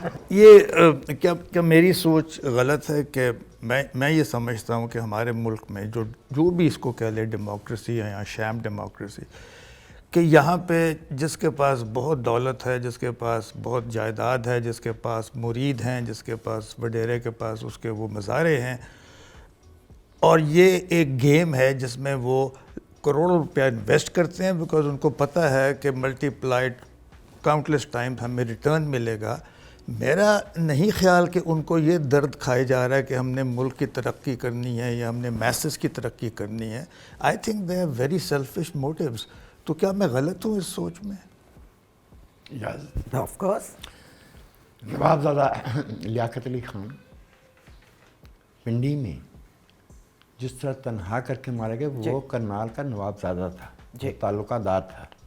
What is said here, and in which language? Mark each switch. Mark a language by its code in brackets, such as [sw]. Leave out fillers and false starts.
[ur] یہ کیا میری سوچ غلط ہے کہ میں یہ سمجھتا ہوں کہ ہمارے ملک میں جو بھی اس کو کہہ لے ڈیموکریسی ہے یا شام ڈیموکریسی, کہ یہاں پہ جس کے پاس بہت دولت ہے, جس کے پاس بہت جائیداد ہے, جس کے پاس مرید ہیں, جس کے پاس وڈیرے کے پاس اس کے وہ مزارے ہیں, اور یہ ایک گیم ہے جس میں وہ کروڑوں روپیہ انویسٹ کرتے ہیں بیکاز ان کو پتہ ہے کہ [en] multiplied countless time [ur] ہمیں ریٹرن ملے گا. میرا نہیں خیال کہ ان کو یہ درد کھائے جا رہا ہے کہ ہم نے ملک کی ترقی کرنی ہے یا ہم نے میسز کی ترقی کرنی ہے. [en] I think they have very selfish motives. [ur] تو کیا میں غلط ہوں اس سوچ میں؟ [en] Of course. [ur] نوابزادہ لیاقت علی خان پنڈی میں جس طرح تنہا کر کے مارے گئے, وہ کرنال کا نوابزادہ تھا, تعلقہ دار تھا.